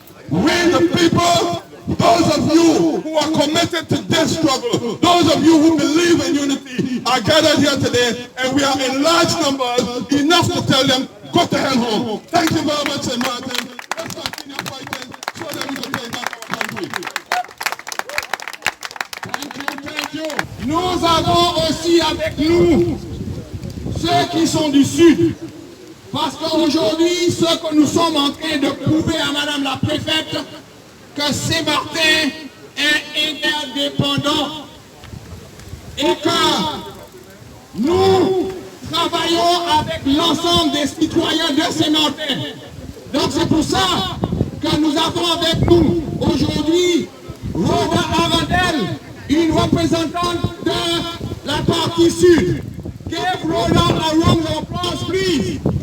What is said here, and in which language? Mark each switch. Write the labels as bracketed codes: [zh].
[en] We the people, those of you who are committed to this struggle, those of you who believe in unity, are gathered here today, and we are in large numbers, enough to tell them, go to hell home. Thank you very much, St-Maarten. Let's continue fighting so that we can take back our country. Thank you. [fr] Nous avons aussi avec nous ceux qui sont du Sud. Parce qu'aujourd'hui, ce que nous sommes en train de prouver à Madame la Préfète, que St-Maarten est interdépendant et que nous travaillons avec l'ensemble des citoyens de St-Maarten. Donc c'est pour ça que nous avons avec nous aujourd'hui Rhoda Arundel, une représentante de la partie sud. [en] Give Rhoda a round of applause, please.